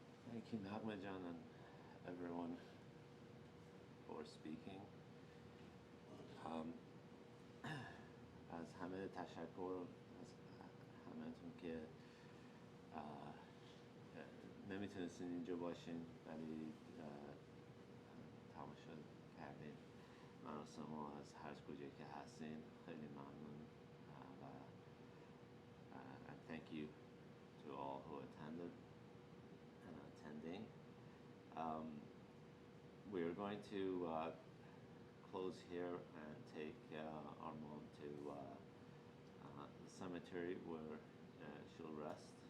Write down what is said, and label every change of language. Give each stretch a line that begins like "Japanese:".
English: Thank you, Nagmajan, and everyone for speaking.
Persian: از همه تشکر از همه‌تون که نمیتونستین اینجا باشین ولی تماشا کردین مراسم ما از هر کجایی که هستین. خیلی ممنون
English: و and thank you to all who attended and attending. We are going to close here and take our mom to the cemetery where she'll rest.